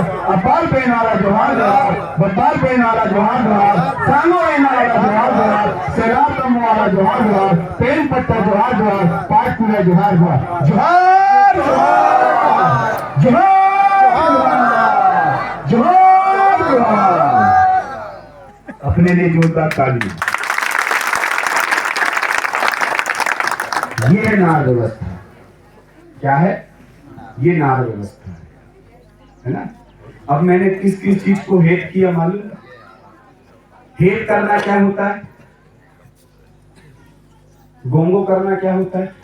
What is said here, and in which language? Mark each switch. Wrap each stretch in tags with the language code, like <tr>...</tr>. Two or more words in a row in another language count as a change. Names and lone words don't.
<gon>अपाल पेन वाला जोहार जोहार। बत्ताल पेन वाला जोहार जोहार। सांगो पेन वाला जोहार जोहार। सैलाब तम्बू वाला जोहार जोहार। पेन पत्ता जोहार जोहार। पाठ पूरा जोहार जोहार। जोहार जोहार जोहार जोहार जोहार।</gon> <hi>अपने लिए जोरदार ताली। ये नार व्यवस्था क्या है? ये नार व्यवस्था है ना। अब मैंने किस किस चीज को हेट किया मालूम? हेट करना क्या होता है, गोंगो करना क्या होता है?</hi>